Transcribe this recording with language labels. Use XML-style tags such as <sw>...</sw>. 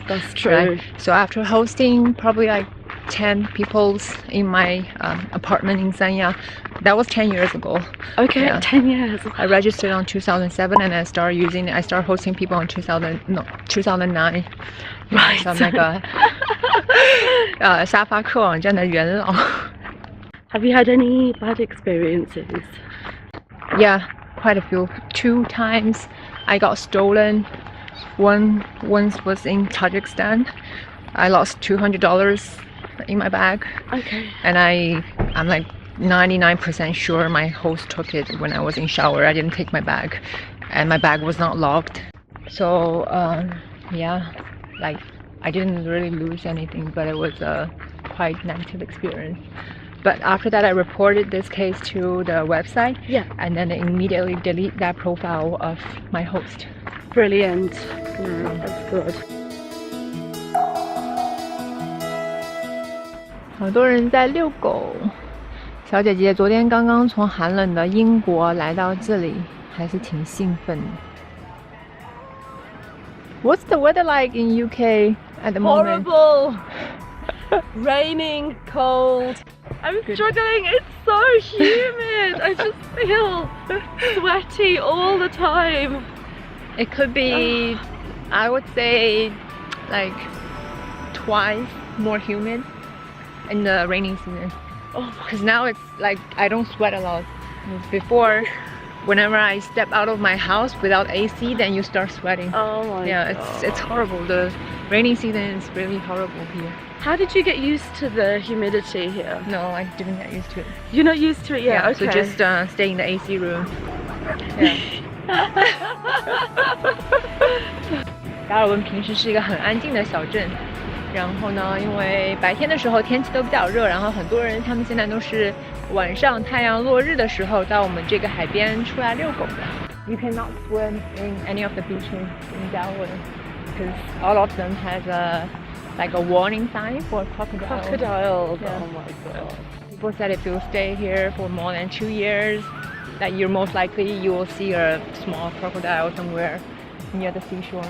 <en>That's true. Right? So after hosting probably like 10 people in my apartment in Sanya, that was 10 years ago. Okay, yeah. 10 years. I registered on 2007 and I started hosting people in 2009. Right. So I'm like a</en> <zh>沙发客网站的元老。</zh> <en>Have you had any bad experiences? Yeah, quite a few. 2 times I got stolen. Once was in Tajikistan. I lost $200 in my bag. Okay. And I'm like 99% sure my host took it when I was in shower. I didn't take my bag, and my bag was not locked. So yeah, like I didn't really lose anything, but it was a quite negative experience. But after that, I reported this case to the website. Yeah. And then they immediately delete that profile of my host. Brilliant. That's good.</en> <zh>好多人在遛狗。小姐姐昨天刚刚从寒冷的英国来到这里，还是挺兴奋的。</zh> <en>What's the weather like in UK at the moment? Horrible. Raining, cold. I'm struggling. It's so humid. I just feel sweaty all the time. It could be, I would say, like twice more humid in the rainy season. Because now it's like I don't sweat a lot. Before, whenever I step out of my house without AC, then you start sweating. Oh my God. It's horrible. The rainy season is really horrible here. How did you get used to the humidity here? No, I didn't get used to it. You're not used to it yet? Yeah, okay. So just stay in the AC room. Yeah.</en> <zh>达尔文平时是一个很安静的小镇。然后呢，因为白天的时候天气都比较热，然后很多人他们现在都是晚上太阳落日的时候到我们这个海边出来遛狗的。</zh> <en>You cannot swim in any of the beaches in Darwin because all of them has a warning sign for crocodiles. Crocodiles. Yeah. Oh my god. People said if you stay here for more than 2 years, that you're most likely you will see a small crocodile somewhere near the seashore.</en>